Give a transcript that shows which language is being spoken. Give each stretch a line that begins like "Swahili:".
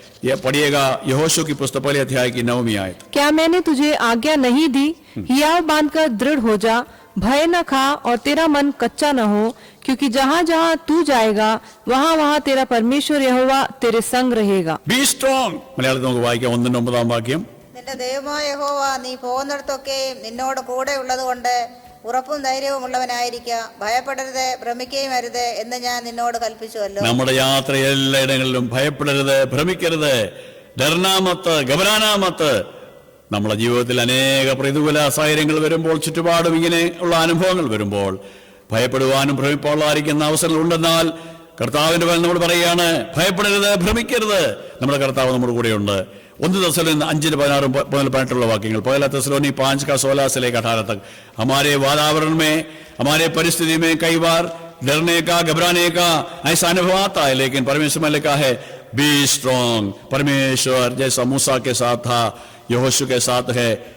Hindi: यह पढ़िएगा, यहोशू की पुस्तक 1 अध्याय की 9वीं आयत। क्या मैंने तुझे आज्ञा नहीं दी? हियाव बांधकर दृढ़ हो जा, भय न खा और तेरा मन कच्चा न हो, क्योंकि जहाँ जहाँ तू जाएगा वहाँ वहाँ तेरा परमेश्वर यहोवा तेरे संग रहेगा।
English: Be strong.
Malayalam: മലയാളത്തിൽ നമുക്ക് വായിക്കാം 1-9 വാക്യം. നിന്റെ ദൈവമായ യഹോവ നീ പോകുന്നിടത്തൊക്കെ നിന്നോട് കൂടെ ഉള്ളത് കൊണ്ട് ഉറപ്പും ധൈര്യവും ഉള്ളവനായിരിക്കുക. ഭയപ്പെടരുത്, ഭ്രമിക്കുകയും അരുത് എന്ന് ഞാൻ നിന്നോട് കൽപ്പിച്ചുവല്ലോ. നമ്മുടെ യാത്ര എല്ലായിടങ്ങളിലും ഭയപ്പെടരുത്, ഭ്രമിക്കരുത്,
Hindi: ഡർനാമത്ത്, ഗബരാനാമത്ത്.
Malayalam: നമ്മുടെ ജീവിതത്തിൽ അനേക പ്രതികൂല സാഹചര്യങ്ങൾ വരുമ്പോൾ, ചുറ്റുപാടും ഇങ്ങനെ ഉള്ള അനുഭവങ്ങൾ വരുമ്പോൾ ഭയപ്പെടുവാനും ഭ്രമിപ്പാളായിരിക്കുന്ന അവസരങ്ങൾ ഉണ്ടെന്നാൽ കർത്താവിന്റെ വചനം നമ്മൾ പറയുകയാണ്, ഭയപ്പെടരുത്, ഭ്രമിക്കരുത്, നമ്മുടെ കർത്താവ് നമ്മുടെ കൂടെയുണ്ട്. 1 തെസ്സലോനിക്കർ 5:16-18 वाक्यങ്ങൾ।
Hindi: 1 तेसलोनिकैर 5 का 16 से लेकर 18 तक। हमारे वातावरण में, हमारे परिस्थिति में कई बार डरने का, घबराने का ऐसा अनुभव आता है, लेकिन परमेश्वर में लिखा है
English: Be strong.
Hindi: परमेश्वर जैसा मूसा के साथ था, यहोशू के साथ है।